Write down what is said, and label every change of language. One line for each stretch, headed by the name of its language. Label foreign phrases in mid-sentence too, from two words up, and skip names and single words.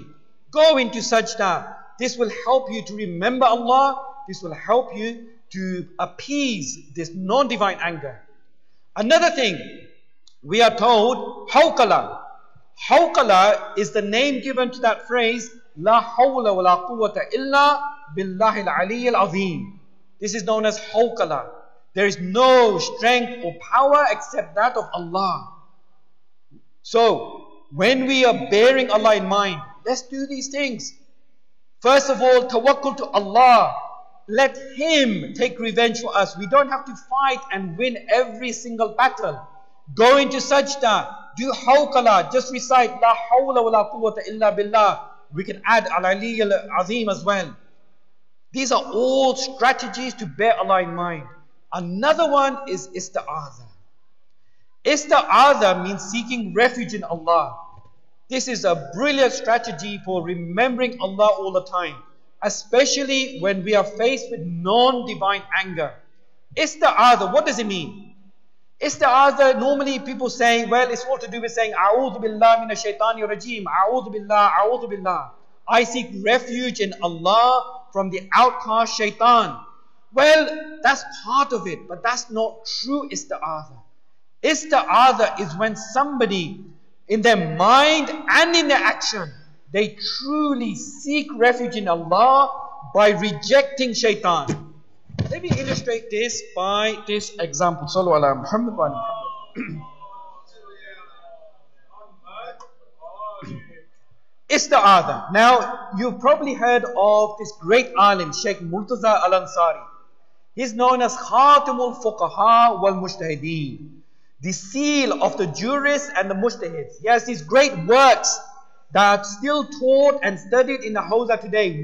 English: Go into sajda. This will help you to remember Allah. This will help you to appease this non-divine anger. Another thing, we are told, hawqala. Hawqala is the name given to that phrase,
Arabic: لا حول ولا قوة إلا بالله العلي العظيم.
English: This is known as hawqala. There is no strength or power except that of Allah. So, when we are bearing Allah in mind, let's do these things. First of all, tawakkul to Allah. Let Him take revenge for us. We don't have to fight and win every single battle. Go into sajda. Do hawqala. Just recite
Arabic: لا حول ولا قوة إلا بالله.
English: We can add
Arabic: العلي العظيم
English: as well. These are all strategies to bear Allah in mind. Another one is ista'adha. Ista'adha means seeking refuge in Allah. This is a brilliant strategy for remembering Allah all the time, especially when we are faced with non-divine anger. Ista'adha, what does it mean? Ista'adha, normally people say, well, it's all to do with saying,
Arabic: أعوذ بالله من الشيطان الرجيم، أعوذ بالله، أعوذ بالله.
English: I seek refuge in Allah from the outcast shaitan. Well, that's part of it, but that's not true ista'adha. Ista'adha is when somebody, in their mind and in their action, they truly seek refuge in Allah by rejecting shaitan. Let me illustrate this by this example.
Arabic: صلوا على محمد وعلى محمد.
English: Ista'adha. Now, you've probably heard of this great alim, Sheikh Murtaza Al-Ansari. He's known as
Arabic: خاتم الفقهاء والمجتهدين,
English: the seal of the jurists and the mujtahids. He has these great works that are still taught and studied in the Hawza today.